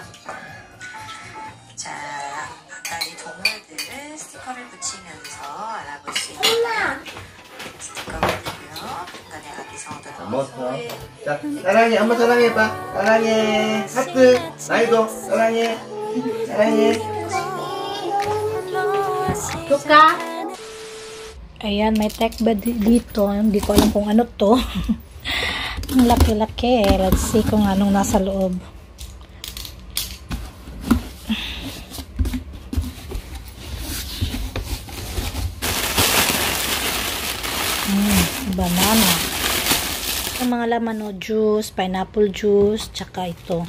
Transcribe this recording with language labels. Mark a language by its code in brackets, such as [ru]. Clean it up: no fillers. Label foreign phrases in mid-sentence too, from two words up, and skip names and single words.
[ko] 자, 아까 이 동물들을 스티커를 붙이면서 알아볼 수 있는 스티커들이고요. 중간에 아기 성어도 먹었어. 자, 사랑해. 엄마 사랑해봐. 사랑해. 하트. 나이도 사랑해. 사랑해. [tl] Suka? Ayan, may tech bed dito. Hindi ko alam kung ano to. Ang laki-laki. [en] Let's see [tl] kung anong nasa loob. Banana. Ang mga laman, no, juice, [en] pineapple juice, [tl] tsaka ito.